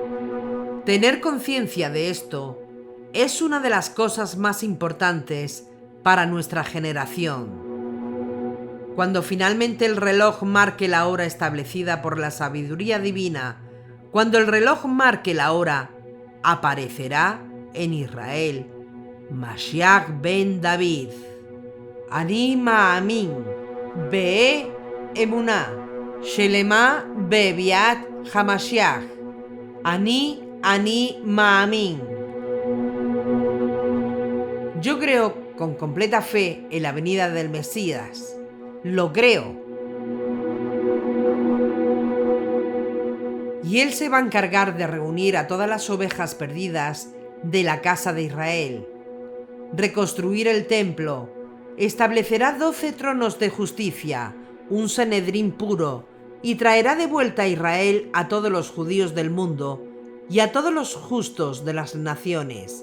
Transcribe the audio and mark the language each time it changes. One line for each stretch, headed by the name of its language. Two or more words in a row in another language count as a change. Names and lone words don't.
Spanish: Tener conciencia de esto es una de las cosas más importantes para nuestra generación. Cuando finalmente el reloj marque la hora establecida por la sabiduría divina, cuando el reloj marque la hora, aparecerá en Israel
Hebrew: משיח בן דוד. אני מאמין באמונה שלמה בביאת המשיח. אני מאמין.
Spanish: Yo creo con completa fe en la venida del Mesías. Lo creo. Y Él se va a encargar de reunir a todas las ovejas perdidas de la casa de Israel, reconstruir el templo, establecerá 12 tronos de justicia, un Sanedrín puro, y traerá de vuelta a Israel a todos los judíos del mundo y a todos los justos de las naciones.